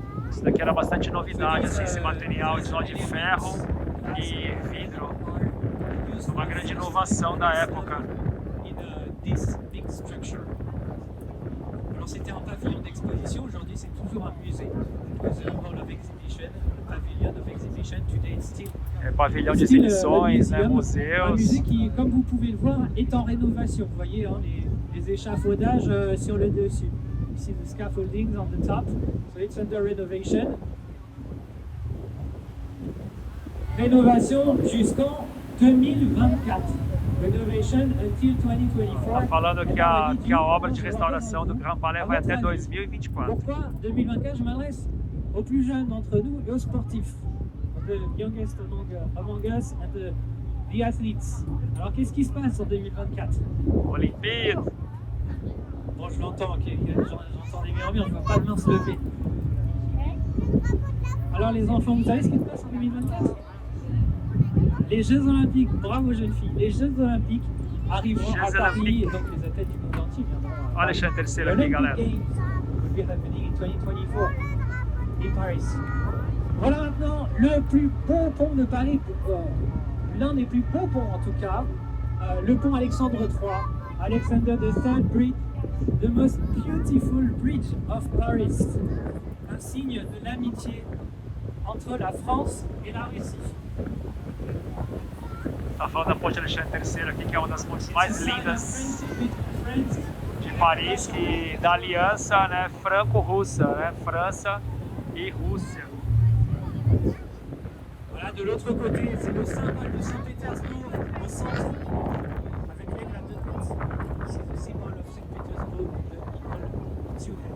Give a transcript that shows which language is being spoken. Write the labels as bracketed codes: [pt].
[pt] Isso daqui era bastante novidade, assim, esse material só de ferro e vidro. Uma grande inovação da época. [en] This big structure. [fr] Alors c'était un pavillon d'exposition, aujourd'hui c'est toujours un musée. [en] Because the hall of exhibition, the pavilion of exhibition, today it's still [pt] É pavilhão de exibições, né, [fr] un [pt] museus. [fr] musée qui, comme vous pouvez le voir, est en rénovation. Vous voyez hein, les échafaudages sur le dessus. [en] You see the scaffoldings on the top, so it's under renovation. [fr] Rénovation jusqu'en 2024. [en] Renovation until 2024. [pt] Tá falando que a obra de restauração do Grand Palais vai até 2024. [fr] Pourquoi 2024? Je m'adresse aux plus jeunes d'entre nous et aux sportifs. [en] The youngest among us and the athletes. [fr] Alors qu'est-ce qui se passe en 2024? [pt] Olimpíada. [fr] Bon, je l'entends, ok, j'entends les murmures, je vois pas de main se lever. Alors les enfants, vous savez ce qui se passe en 2024? Les Jeux Olympiques, bravo jeunes filles, les Jeux Olympiques arriveront à Paris et donc les athlètes du monde entier viendront. [pt] Olha Alexandre Terceiro aqui, galera. [en] Games will be happening in 2024 in Paris. [fr] Voilà maintenant le plus beau pont de Paris, l'un des plus beaux ponts en tout cas, le pont Alexandre III, [en] Alexander III Bridge, the most beautiful bridge of Paris, [fr] un signe de l'amitié entre la France et la Russie. [pt] Tá falando da Ponte Alexandre III aqui, que é uma das pontes mais lindas de Paris, que da aliança, né, franco-russa, né, França e Rússia. [fr] Voilà, de l'autre côté, c'est le symbole de Saint-Pétersbourg au centre, avec l'éclat de tête. C'est le symbole de Saint-Pétersbourg, de l'école Suez.